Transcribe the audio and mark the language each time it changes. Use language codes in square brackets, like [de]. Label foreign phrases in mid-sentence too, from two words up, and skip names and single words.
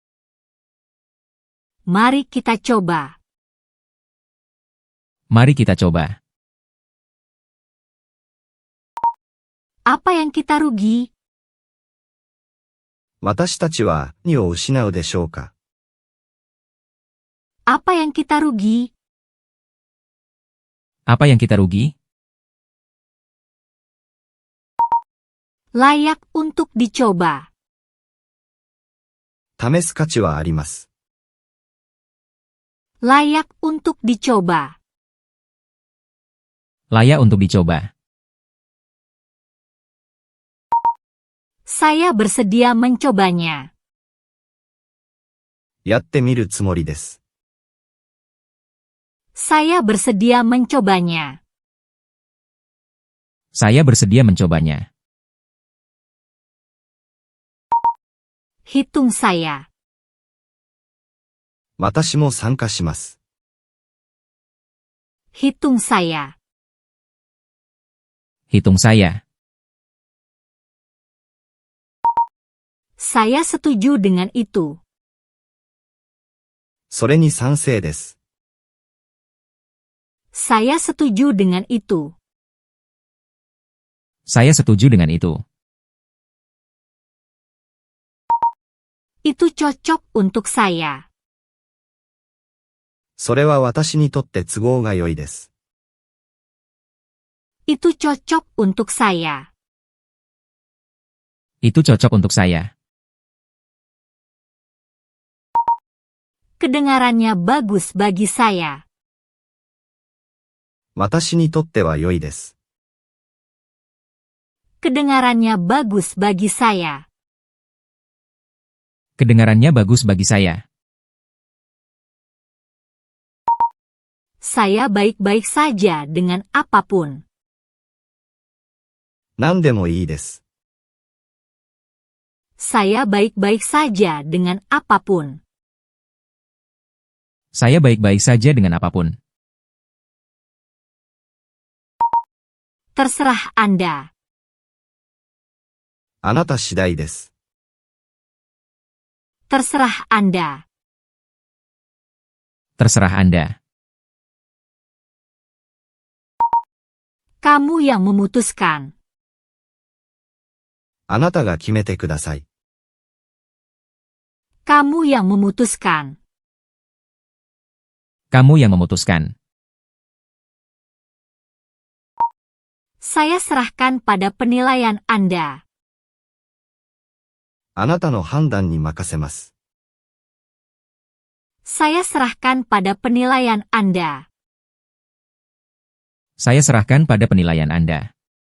[id] Mari kita coba. Mari kita coba. Apa yang kita rugi? [ja] う。私たちは何を失うでしょうか。 [id] Apa yang kita rugi? Apa yang kita rugi? Layak untuk dicoba. [ja] 試す価値はあります。 [id] Layak untuk dicoba. Layak untuk dicoba. Saya bersedia mencobanya. [ja] やってみるつもりです。 [id] Saya bersedia mencobanya. Saya bersedia mencobanya. Hitung saya. [ja] 私も参加します。 [id] Hitung saya. Hitung saya. Saya setuju dengan itu. [ja] それに賛成です。 [id] Saya setuju dengan itu. Saya setuju dengan itu. Itu cocok untuk saya. [ja] それは私にとって都合が良いです。 [id] Itu cocok untuk saya. Itu cocok untuk saya. Kedengarannya bagus bagi saya. [ja] 私にとっては良いです。 [id] Kedengarannya bagus bagi saya. Kedengarannya bagus bagi saya. Saya baik-baik saja dengan apapun. [ja] 何でもいいです。 [id] Saya baik-baik saja dengan apapun. Saya baik-baik saja dengan apapun. Terserah Anda. [ja] あなた次第です。 [id] Terserah Anda. Terserah Anda. Kamu yang memutuskan. [ja] あなたが決めてください。 [id] Kamu yang memutuskan. Kamu yang memutuskan. Saya serahkan pada penilaian Anda. [ja] あなたの判断に任せます。 [id] Saya serahkan pada penilaian Anda. Saya serahkan pada penilaian Anda.